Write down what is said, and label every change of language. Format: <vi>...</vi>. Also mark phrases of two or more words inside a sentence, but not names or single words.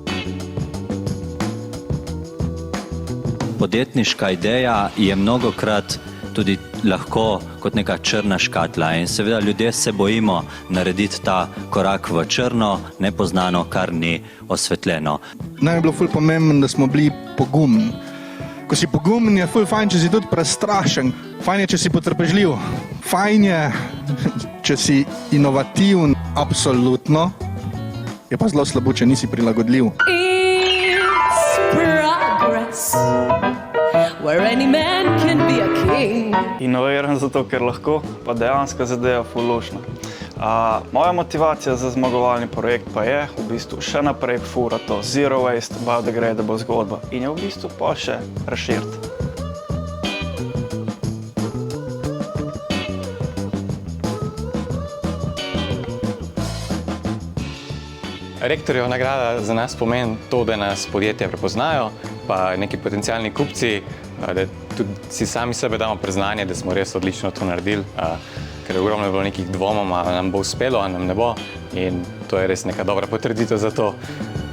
<sl>Podjetniška ideja je mnogokrat tudi lahko kot neka črna škatla in seveda ljudje se bojimo narediti ta korak v črno, nepoznano, kar ni osvetljeno. Nam je bilo ful pomembno, da smo bili pogumni. Ko si pogumen, je ful fajn, če si tudi prestrašen. Fajn je, če si potrpežljiv. Fajn je, če si inovativen. Absolutno. Je pa zelo slabo, če nisi prilagodljiv.</sl> <en>It's progress. Where any man can be a king.</en> <sl>Inoviran zato, ker lahko, pa dejansko zadeva fulušna. Moja motivacija za zmagovalni projekt pa je v bistvu še naprej fura to</sl> <en>zero waste, biodegradable</en> <sl>zgodba in je v bistvu pa še razširiti. Rektorjeva nagrada za nas pomeni to, da nas podjetja prepoznajo, pa neki potencialni kupci, da tudi si sami sebe damo priznanje, da smo res odlično to naredili, ker je ogromno bilo nekih dvomov, ali nam bo uspelo, ali nam ne bo in to je res neka dobra potrditev za to.</sl>